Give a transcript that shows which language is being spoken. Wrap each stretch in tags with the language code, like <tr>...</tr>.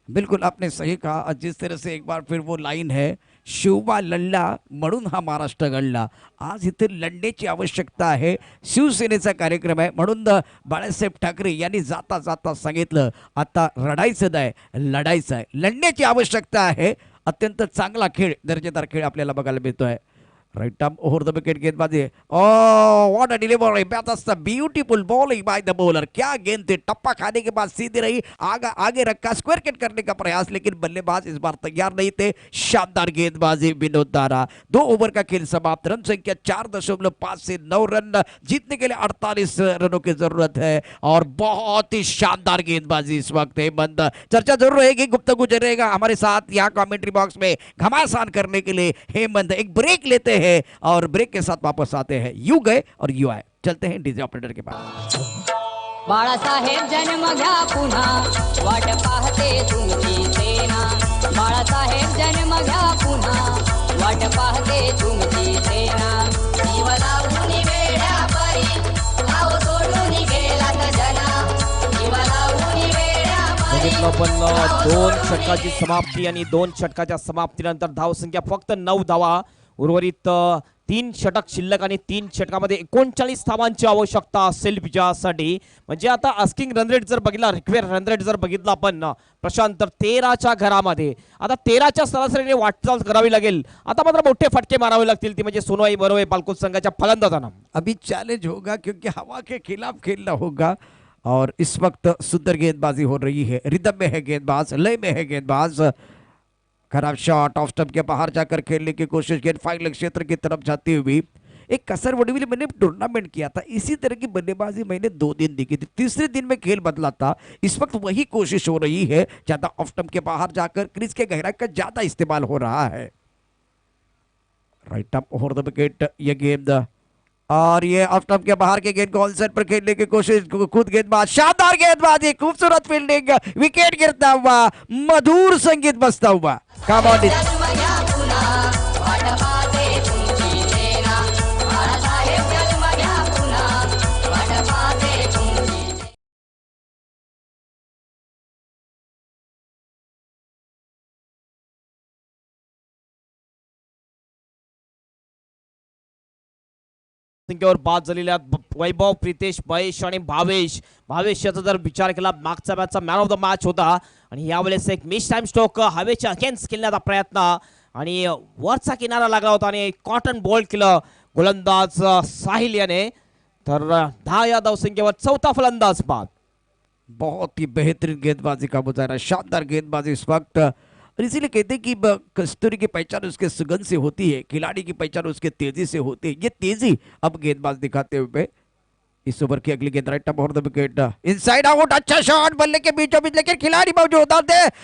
<hi>बिल्कुल आपने सही कहा. जिस तरह से एक बार फिर वो लाइन है,</hi> <mr>शिवबा लढला म्हणून हा महाराष्ट्र घडला. आज इथे लढण्याची आवश्यकता आहे. शिवसेनेचा कार्यक्रम आहे, म्हणून बाळासाहेब ठाकरे यांनी जाता जाता सांगितलं आता रडायचं नाही, लढायचं आहे. लढण्याची आवश्यकता आहे. अत्यंत चांगला खेळ, दर्जेदार खेळ आपल्याला बघायला मिळतोय.</mr> <en>Right arm over the wicket गेंदबाजी. Oh what a delivery. Best beautiful bowling by the bowler.</en> <hi>क्या गेंद थी. टप्पा खाने के बाद सीधी रही, आगे रखा, स्क्वायर किट करने का प्रयास, लेकिन बल्लेबाज इस बार तैयार नहीं थे. शानदार गेंदबाजी विनोद दारा. 2 ओवर का खेल समाप्त. रन संख्या 4.5 से 9 रन. जीतने के लिए 48 रनों की जरूरत है और बहुत ही शानदार गेंदबाजी इस वक्त. हेमंत, चर्चा जरूर रहेगी, गुफ्तगू जरूर रहेगा हमारे साथ यहाँ कमेंट्री बॉक्स में. घमासान करने के लिए हेमंत एक ब्रेक लेते हैं और ब्रेक के साथ वापस आते हैं. यू गए और यू आए. चलते हैं डीजे ऑपरेटर के पास.</hi> <mr>बाळासाहेब जन्म घ्या पुन्हा, वाट पाहते तुमची सेना. बाळासाहेब जन्म घ्या पुन्हा, वाट पाहते तुमची सेना. जीव लावून वेड्या परी, गाव सोडून गेलात जना. जीव लावून वेड्या परी, बघितलं पण 2 षटकाची समाप्ती आणि 2 षटकाच्या समाप्तीनंतर धावसंख्या फक्त 9 धावा. उर्वरित 3 षटक शिल्लक आणि 3 षटकामध्ये 39 धावांची आवश्यकता असेल विजयासाठी. म्हणजे आता आस्किंग रन रेट जर बघितला, रिक्वेअर रन रेट जर बघितला आपण प्रशांत, तर 13च्या घरामध्ये आता 13च्या सरासरीने वाटचाल करावी लागेल. आता मात्र मोठे फटके मारावे लागतील, ती म्हणजे सोनई मरोई बालकुल संघाच्या फलंदाजांना.</mr> <hi>अभी चैलेंज होगा क्योंकि हवा के खिलाफ खेलना होगा और इस वक्त सुंदर गेंदबाजी हो रही है. रिदम में है गेंदबाज, लय में है गेंदबाज. खराब शॉट ऑफ स्टंप के बाहर जाकर खेलने की कोशिश. गेंद फाइनल क्षेत्र की तरफ जाती हुई. एक कसर वडीविल मैंने टूर्नामेंट किया था, इसी तरह की बल्लेबाजी मैंने 2 दिन देखी थी. तीसरे दिन में खेल बदला था. इस वक्त वही कोशिश हो रही है, ज्यादा ऑफ स्टंप के बाहर जाकर क्रीज के गहराई का ज्यादा इस्तेमाल हो रहा है.</hi> <en>Right arm over the wicket.</en> <hi>ये गेंद और ये ऑफ स्टंप के बाहर के गेंद को ऑन साइड पर खेलने की कोशिश. खुद गेंदबाज, शानदार गेंदबाजी, खूबसूरत फील्डिंग, विकेट गिरता हुआ, मधुर संगीत बजता हुआ. Come on.</hi> <mr>जन्म घ्या पुन्हा, वाट पाहते संख्येवर बाद झालेल्या वैभव, प्रितेश, महेश आणि भावेश याचा जर विचार केला मागचा मॅचचा मॅन ऑफ द मॅच होता आणि यावेळेस एक मिस टाइम स्ट्रोक हवेच्या अगेन्स्ट खेळण्याचा प्रयत्न आणि वरचा किनारा लागला होता आणि कॉटन बोल्ड केलं गोलंदाज साहिल याने. तर 10 या धावसंख्येवर चौथा फलंदाज बाद.</mr> <hi>बहुत ही बेहतरीन गेंदबाजी का मुजाहरा, शानदार गेंदबाजी इस वक्त। और इसीलिए कहते हैं कि कस्तूरी की पहचान उसके सुगंध से होती है, खिलाड़ी की पहचान उसके तेजी से होती है। ये तेजी अब गेंदबाज दिखाते हुए इस ओवर की अगली गेंद right over the wicket, inside out, अच्छा शॉट बल्ले के बीचों बीच, लेकिन खिलाड़ी मौजूद थे।</hi>